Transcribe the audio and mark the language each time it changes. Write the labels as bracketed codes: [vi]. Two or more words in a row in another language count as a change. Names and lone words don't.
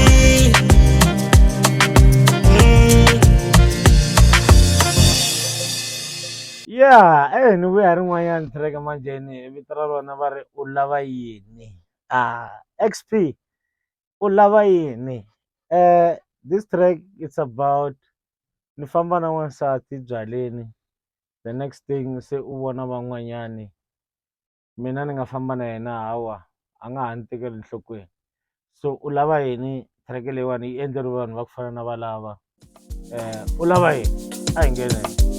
[ts] Yeah, ni vuya rin'wanyana track manjeni vito ra rona va ri u lava yini. XP u lava yini. [en] This track it's about [ts] ni famba na n'wansati byaleni [en] the next thing [ts] se u vona van'wanyani mina ni nga famba na yena hawa a nga ha ni tekeli enhlokweni so u lava yini track leyiwani yi endleriwe vanhu va ku fana na valava u lava yini a hi ngeneni.